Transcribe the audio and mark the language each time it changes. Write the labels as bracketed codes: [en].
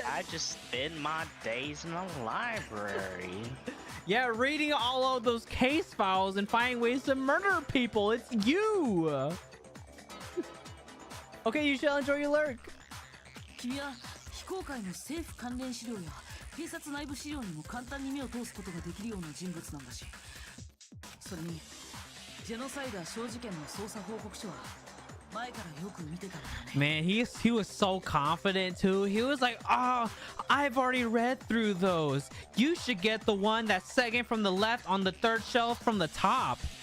[en] I just spend my days in the library. Yeah, reading all of those case files and finding ways to murder people. It's you. Okay, you shall enjoy your lurk. [ja] 君は非公開の政府関連資料や警察内部資料にも簡単に目を通すことができるような人物なんだし、それにジェノサイダー小事件の捜査報告書は前からよく見てたんだよね。 [en] Man, he was so confident too. He was like, "Oh, I've already read through those. You should get the one that's second from the left on the third shelf from the top.